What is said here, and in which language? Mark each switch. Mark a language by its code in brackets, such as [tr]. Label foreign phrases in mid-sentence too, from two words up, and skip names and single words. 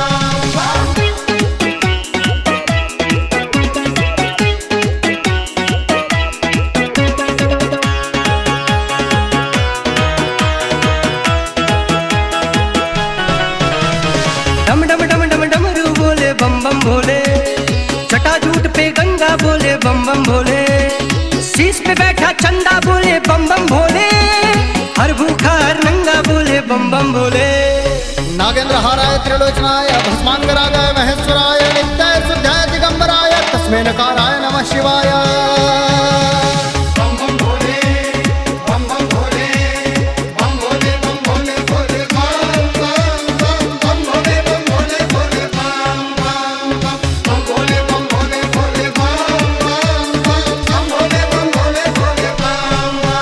[hi] डम डम डम डम डमरू बोले बम बम भोले, जटाजूट पे गंगा बोले बम बम भोले, शीश पे बैठा चंदा बोले बम बम भोले, हर भूखा हर नंगा बोले बम बम भोले। [sa] नागेंद्रहाराय त्रिलोचनाय भस्मांगरागाय महेश्वराय नित्याय शुद्धाय दिगंबराय तस्मै नकाराय नमः शिवाय। [hi] बम बम भोले, बम बम भोले, बम भोले बम भोले भोले बम भोले बम भोले भोले बम भोले बम भोले भोले बम भोले बम भोले भोले बम।